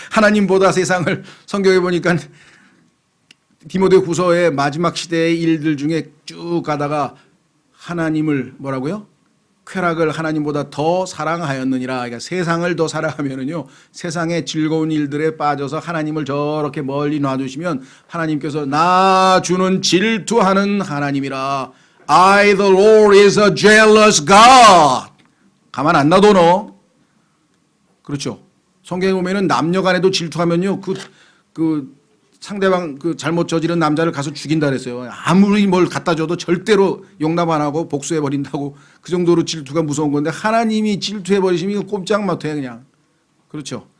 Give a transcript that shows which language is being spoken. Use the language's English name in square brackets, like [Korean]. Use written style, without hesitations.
[Korean] 하나님보다 세상을 성경에 보니까 디모데후서의 마지막 시대의 일들 중에 쭉 가다가 하나님을 뭐라고요? 쾌락을 하나님보다 더 사랑하였느니라. 그러니까 세상을 더 사랑하면은요, 세상의 즐거운 일들에 빠져서 하나님을 저렇게 멀리 놔두시면 하나님께서 나 주는 질투하는 하나님이라. [English] I the Lord is a jealous God. [Korean] 가만 안 놔둬 너. 그렇죠. 성경에 보면은 남녀 간에도 질투하면요, 그 상대방 그 잘못 저지른 남자를 가서 죽인다 그랬어요. 아무리 뭘 갖다 줘도 절대로 용납 안 하고 복수해 버린다고. 그 정도로 질투가 무서운 건데 하나님이 질투해 버리시면 꼼짝 못해 그냥. 그렇죠.